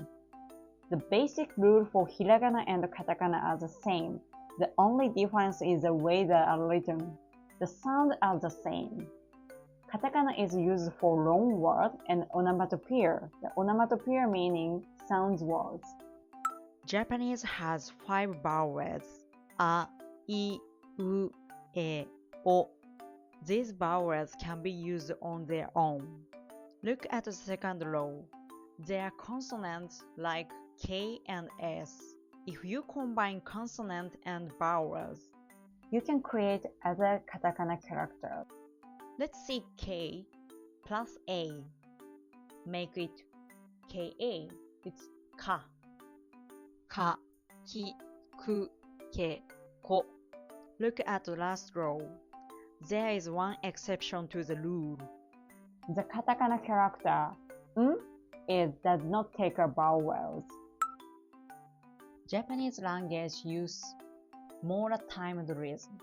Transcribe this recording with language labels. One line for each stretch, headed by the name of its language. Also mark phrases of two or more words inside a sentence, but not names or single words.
English: The basic rule for hiragana and katakana are the same. The only difference is the way they are written. The sounds are the same. Katakana is used for long words and onomatopoeia. The onomatopoeia meaning sounds words. Japanese has 5 vowels: a, I, u, e, o. These vowels can be used on their own. Look at the second row. There are consonants like K and S. If you combine consonant and vowels, you can create other katakana characters. Let's see K plus A. Make it Ka. It's ka. Ka, ki, ku, ke, ko. Look at the last row. There is one exception to the rule. The katakana character does not take vowels. Japanese language uses mora timed rhythm.